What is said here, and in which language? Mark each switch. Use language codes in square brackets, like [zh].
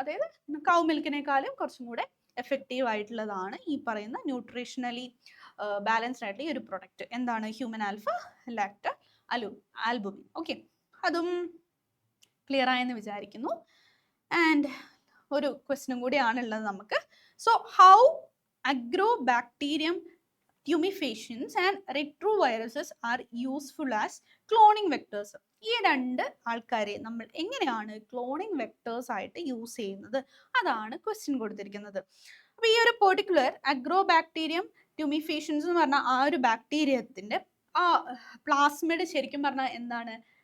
[ml] അതായത് കൗ മിൽക്കിനേക്കാളും കുറച്ചും കൂടെ എഫക്റ്റീവ് ആയിട്ടുള്ളതാണ് ഈ പറയുന്ന ന്യൂട്രീഷണലി ബാലൻസ്ഡ് ആയിട്ടുള്ള ഈ ഒരു പ്രൊഡക്റ്റ്. എന്താണ്? Human alpha albumin. ഓക്കെ, അതും ക്ലിയർ ആയെന്ന് വിചാരിക്കുന്നു. ആൻഡ് ഒരു ക്വസ്റ്റ്യനും കൂടിയാണുള്ളത് നമുക്ക്. [en] So how agrobacterium tumefaciens and retroviruses are useful as cloning vectors. [ml] ഈ 2 ആൾക്കാരെ നമ്മൾ എങ്ങനെയാണ് ക്ലോണിങ് വെക്ടേഴ്സ് ആയിട്ട് യൂസ് ചെയ്യുന്നത്? അതാണ് ക്വസ്റ്റ്യൻ കൊടുത്തിരിക്കുന്നത്. അപ്പൊ ഈ ഒരു പെർട്ടിക്കുലർ അഗ്രോബാക്ടീരിയം ട്യൂമിഫേഷ്യൻസ് എന്ന് പറഞ്ഞ ആ ഒരു ബാക്ടീരിയത്തിന്റെ ആ പ്ലാസ്മിഡ് ശരിക്കും പറഞ്ഞാൽ എന്താണ്?